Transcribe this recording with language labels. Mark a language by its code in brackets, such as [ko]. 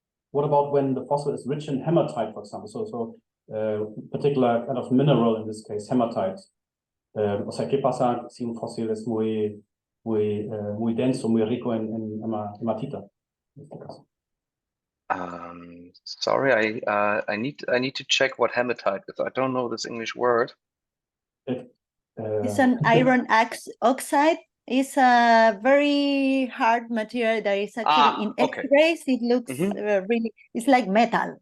[en] What about when the fossil is rich in hematite, for example? So particular kind of mineral, in this case, hematite. [es] O sea, ¿qué pasa si un fósil es muy denso, muy rico en hematita? En este caso. [en] Sorry, I need to check what hematite is. I don't know this English word. It's an iron oxide. It's a very hard material that is actually in X-rays. It looks really, it's like metal.